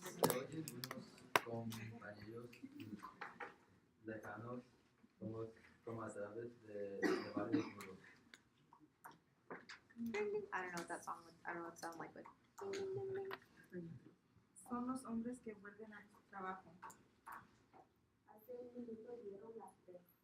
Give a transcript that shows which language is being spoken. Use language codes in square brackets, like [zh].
[es] Se oyen unos compañeros lejanos como a través de varios muros. [en] I don't know what that song would, I don't know what it sounds like, but [es] Son los hombres que vuelven a su trabajo. Hace un minuto dieron las 3.